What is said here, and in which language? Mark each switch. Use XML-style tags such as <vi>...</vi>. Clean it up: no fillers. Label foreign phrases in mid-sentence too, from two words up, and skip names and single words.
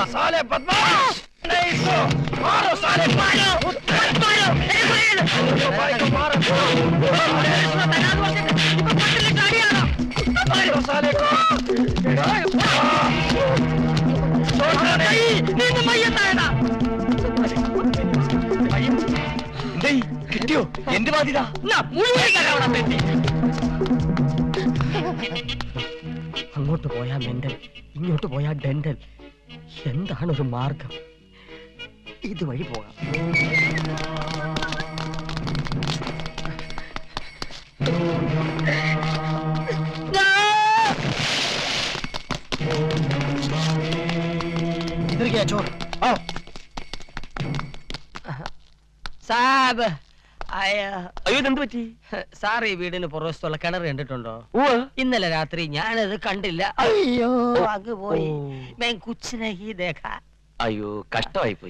<hi>साले बदमाश! नहीं तो मारो साले, मारो! मारो! मेरे भाई को मारो! मारो साले को! छोड़ना नहीं!</hi> <ml>നീ മയ്യത്തായടാ. കിട്ടിയോ? എന്റെ ബാധ്യത മുഴുവൻ കരവണ തെറ്റി. അങ്ങോട്ട് പോയാ മെന്റൽ, ഇങ്ങോട്ട് പോയാ ഡെന്റൽ. എന്താണ് ഒരു മാർഗം? ഇതുവഴി പോകാം.</ml> <hi>इधर क्या चोर? आओ!</hi> <ml>സാബ് അയ്യോ ഇതെന്ത് പറ്റി? സാർ ഈ വീടിന് പുറവശത്തുള്ള കിണർ കണ്ടിട്ടുണ്ടോ? ഇന്നലെ രാത്രി ഞാനത് കണ്ടില്ല. അയ്യോ അങ്ങ് പോയി.</ml> <hi>ഞാൻ कुछ नहीं देखा.</hi> <ml>അയ്യോ കഷ്ടമായി പോയി.</ml>